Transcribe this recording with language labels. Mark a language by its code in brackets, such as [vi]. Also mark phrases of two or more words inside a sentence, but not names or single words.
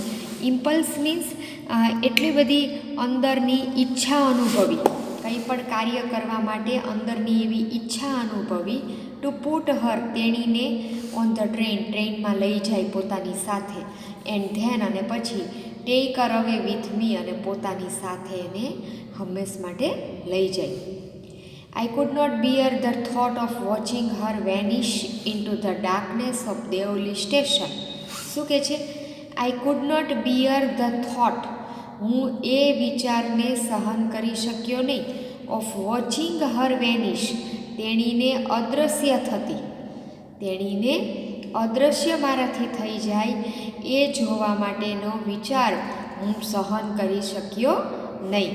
[en] impulse means [gu] એટલી બધી અંદરની ઈચ્છા અનુભવી, કંઈ પણ કાર્ય કરવા માટે અંદરની એવી ઈચ્છા અનુભવી. [en] to put her, [gu] તેણીને [en] on the trainમાં [gu] લઈ જાય પોતાની સાથે. [en] and then, [gu] અને પછી [en] take her away with me, [gu] અને પોતાની સાથે એને હંમેશ માટે લઈ જાય. [en] I could not bear the thought of watching her vanish into the darkness of Deoli station. [gu] શું કહે છે? [en] I could not bear the thought. [gu] હું એ વિચારને સહન કરી શક્યો નહીં. [en] of watching her vanish, [gu] તેણીને અદૃશ્ય થતી. તેણીને અદૃશ્ય મારાથી થઈ જાય એ જોવા માટેનો વિચાર હું સહન કરી શક્યો નહીં.